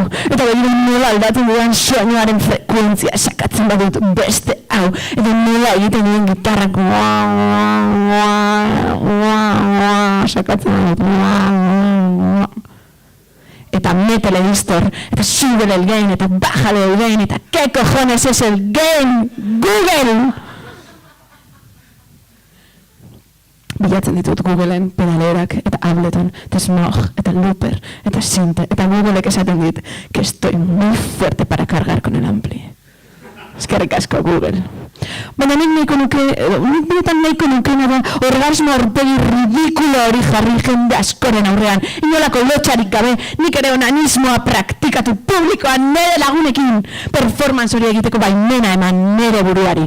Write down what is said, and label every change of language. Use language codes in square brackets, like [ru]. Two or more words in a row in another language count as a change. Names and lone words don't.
[eu] Eta begira, nola aldatzen dudan soinuaren frekuentzia sakatzen badut beste hau. Eta nola egiten duen gitarrak sakatzen badut. [es] Eta métele distor, eta súbele el gain, eta bájale el gain, eta ¿qué cojones es el gain? [eu] Google! Bilatzen ditut Googleen pedalerak, eta Ableton, eta Smog, eta Looper, eta Synth, eta Googleek esaten dit [es] que estoy muy fuerte para cargar con el ampli. [eu] Eskerrik asko Google. Baina nik nahiko nuke da orgasmo aurpegi ridikulo hori jarri jende askoren aurrean. Inolako lotxarik gabe, nik ere onanismoa praktikatu publikoan nire lagunekin. Performance hori egiteko baimena eman nire buruari.